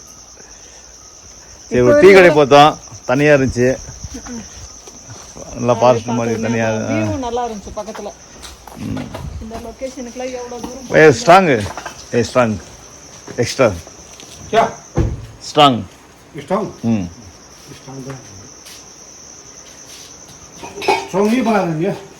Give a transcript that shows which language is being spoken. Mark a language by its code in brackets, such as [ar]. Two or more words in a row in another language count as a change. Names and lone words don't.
[ta] சரி, ஒரு டீ கடை பார்த்தோம், தனியா இருந்துச்சு. நல்லா ஃபாரஸ்ட் மாதிரி தனியா நல்லா இருந்துச்சு பக்கத்துல. இந்த லொகேஷனுக்குலாம் எவ்வளவு தூரம் [en] strong extra strong. [hi] नहीं बना देंगे।